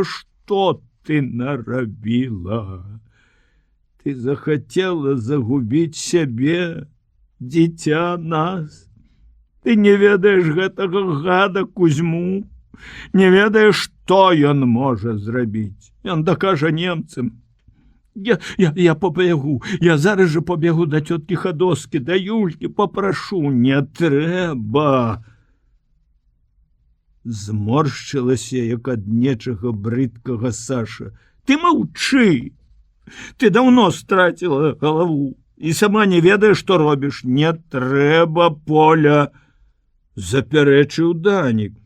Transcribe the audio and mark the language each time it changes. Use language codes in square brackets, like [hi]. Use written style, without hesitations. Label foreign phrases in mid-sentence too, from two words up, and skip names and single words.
[be] Што ты нарабіла? Ты захацела загубіць сябе, дзіця нас. Ты не ведаеш гэтага гада Кузьму, не ведаеш, што ён можа зрабіць. Ён дакажа немцам. [ru] Я побегу, я зараз же побегу до тетки Ходоски, до Юльки, попрошу. [be] Не трэба. Зморшчылася, як ад нечага брыдкага Саша. Ты маўчы. Ты даўно страціла галаву і сама не ведаеш, што робіш. Не трэба, Поля, запярэчыў Данік.